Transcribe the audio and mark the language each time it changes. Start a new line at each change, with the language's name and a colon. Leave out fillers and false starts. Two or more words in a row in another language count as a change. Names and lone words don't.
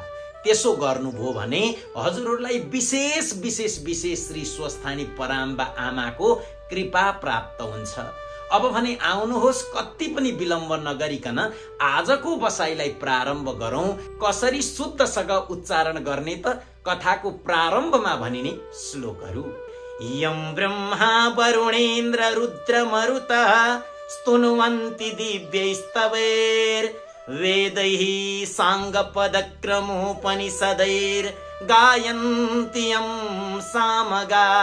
Nepali: त्यसो गर्नुभयो भने हजुरहरूलाई विशेष श्री स्वस्थानी पराम्बा आमाको कृपा प्राप्त हुन्छ। अब भने आउनुहोस्, कति पनि विलम्ब नगरिकन आजको बसाइलाई प्रारम्भ गरौं। कसरी शुद्धसँग उच्चारण गर्ने त कथाको प्रारम्भमा भनिने श्लोकहरू।
Sanskrit: यं ब्रह्मा वरुणेन्द्र रुद्र मरुतः स्तुन्वन्ति दिव्यैस्तवैर् वेदैः साङ्गपदक्रमोपनिषदैर् गायन्ति यं सामगा